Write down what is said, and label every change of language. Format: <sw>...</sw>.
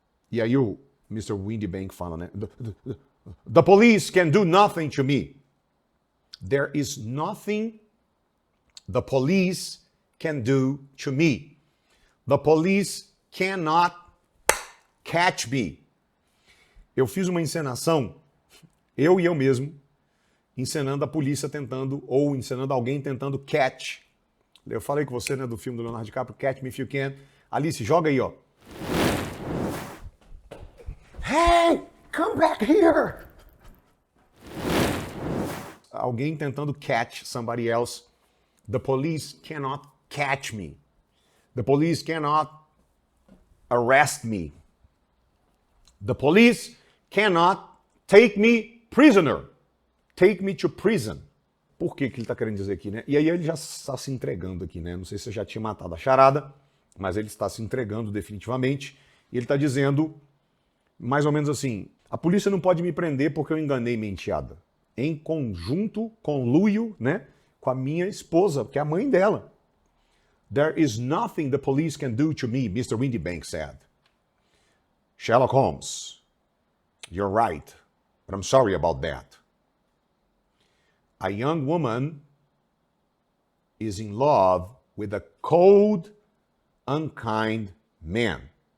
<pt>E aí o Mr. Windybank fala, né?</pt> <en>The police can do nothing to me. There is nothing the police can do to me. The police cannot catch me.</en> <pt>Eu fiz uma encenação, eu e eu mesmo, encenando a polícia tentando, ou encenando alguém tentando catch. Eu falei com você, né, do filme do Leonardo DiCaprio, Catch Me If You Can. Alice, joga aí, ó.</pt> <en>Hey, come back here!</en> <pt>Alguém tentando</pt> <en>catch somebody else. The police cannot catch me. The police cannot arrest me. The police cannot take me prisoner. Take me to prison.</en> <pt>Por que ele está querendo dizer aqui, né? E aí ele já está se entregando aqui, né? Não sei se eu já tinha matado a charada, mas ele está se entregando definitivamente. E ele está dizendo, mais ou menos assim, a polícia não pode me prender porque eu enganei minha enteada. Em conjunto, conluio, né? Com a minha esposa, que é a mãe dela.</pt> <en>There is nothing the police can do to me, Mr. Windybank said. Sherlock Holmes, you're right, but I'm sorry about that. A young woman is in love with a cold, unkind man.</en>